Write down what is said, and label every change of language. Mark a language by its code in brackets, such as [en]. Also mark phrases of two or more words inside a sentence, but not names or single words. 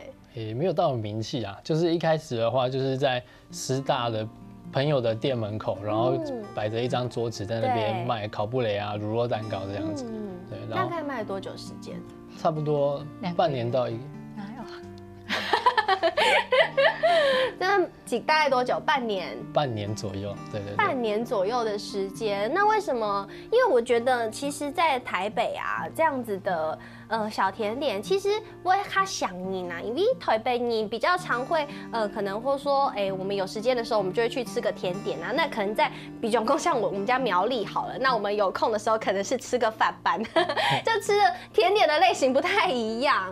[zh] 也沒有到名氣啊，就是一開始的話，就是在師大的朋友的店門口，然後擺着一張桌子在那邊賣烤布雷啊、乳酪蛋糕這樣子。對，大概賣了多久時間？差不多半年到一個。大概多久？半年？半年左右，对对对。半年左右的时间。那为什么？因为我觉得，其实，在台北啊这样子的小甜点，其实我也较想你啦，因为台北你比较常会可能会说，我们有时间的时候，我们就会去吃个甜点啊。那可能在比较像我们家苗栗好了，那我们有空的时候可能是吃个饭班，就吃的甜点的类型不太一样。